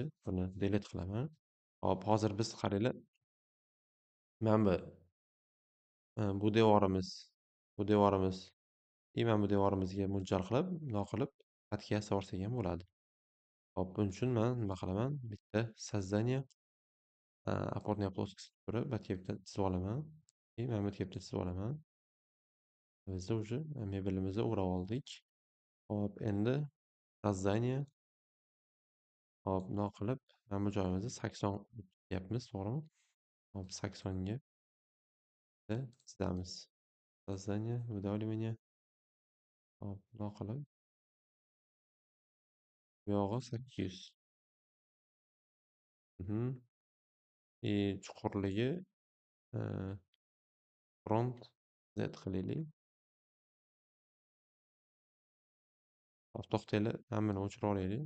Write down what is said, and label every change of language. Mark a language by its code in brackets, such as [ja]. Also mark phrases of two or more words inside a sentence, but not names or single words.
[uz] Buni delete qilaman. Hop, hozir biz qaranglar. Mana bu devorimiz, mana bu devorimizga mo'ljal qilib, bundoq qilib xatga yasab olsak ham bo'ladi. Hop, buning uchun men nima qilaman? Bitta [ru] создание опорная плоскость [uz] turib, bu yerga bitta chizib olaman. Mana bu yerga bitta chizib olaman. Biz уже mebelimizni o'rab oldik. Hop, endi создание. Hop, bundoq qilib, mana bu joyimizni 80 deyapmiz, to'g'rimi? Hop, 80 ga chizamiz. [ru] Создание, выдавливание. [uz] Hop, bundoq qilib, bu yog'i 800. Chuqurligi front Z qilaylik. Hop, to'xtanglar, mana buni o'chirib olaylik.